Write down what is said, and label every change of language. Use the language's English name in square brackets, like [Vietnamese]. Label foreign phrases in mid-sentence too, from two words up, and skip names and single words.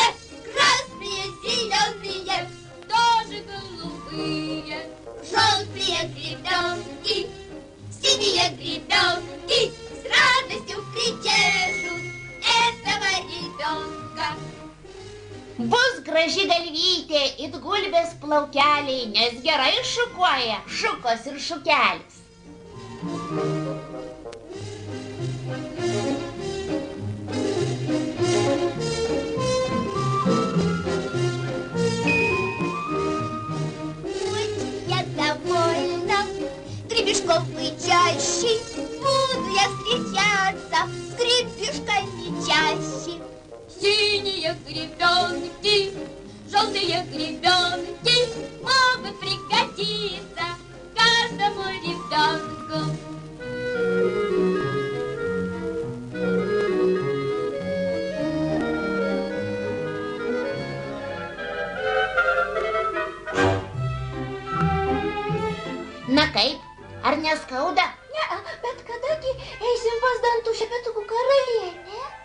[Russian] красные, зеленые, тоже голубые, желтые гребенки, синие гребенки с радостью причешут этого ребенка. [Lithuanian] Bus graži galvytė, it gulbės plaukeliai, nes gerai šukuoja šukos ir šukelis. [Russian] Я довольна, гребешков чаще, буду я встречаться с гребешками чаще. Синие гребенки, желтые гребенки могут пригодиться каждому ребенку. [Lithuanian] Na kaip, ar neskauda? Ne, bet kadagi eisim pas dantų šepetukų karalienę?